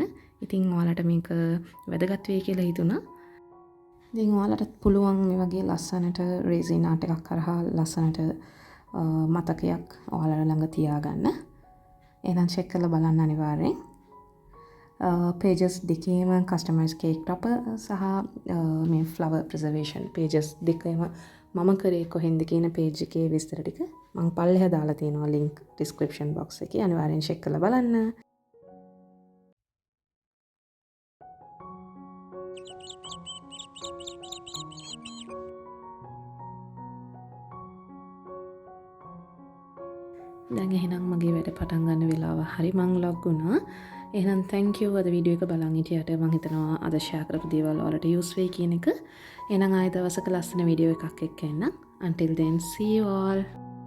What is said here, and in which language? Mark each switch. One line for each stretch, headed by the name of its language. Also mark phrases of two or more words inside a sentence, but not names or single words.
Sinhala: ඉතින් ඔයාලට මේක වැදගත් වෙයි කියලා හිතුණා. ඉතින් ඔයාලටත් පුළුවන් මේ වගේ ලස්සනට
English: resin art
Sinhala: එකක් කරහා ලස්සනට මතකයක් ඔයාලා ළඟ තියාගන්න. එහෙනම් check කරලා බලන්න අනිවාර්යෙන්. pages දෙකේම
English: customized cake topper
Sinhala: සහ මේ
English: flower preservation pages
Sinhala: දෙකේම මම කරේ කොහෙන්ද කියන page එකේ විස්තර ටික මම පල්ලෙහා දාලා තියෙනවා
English: link description box
Sinhala: එකේ අනිවාර්යෙන් check කරලා බලන්න. දැන් එහෙනම් මගේ වැඩ පටන් ගන්න වෙලාව හරි මං ලොග් වුණා. එහෙනම්
English: thank you
Sinhala: අද වීඩියෝ එක බලන් හිටියට මං හිතනවා අද share කරපු දේවල් වලට use වෙයි කියන එක. එහෙනම් ආයෙ දවසක ලස්සන වීඩියෝ එකක් එක්ක එන්නම්.
English: Until then see you all.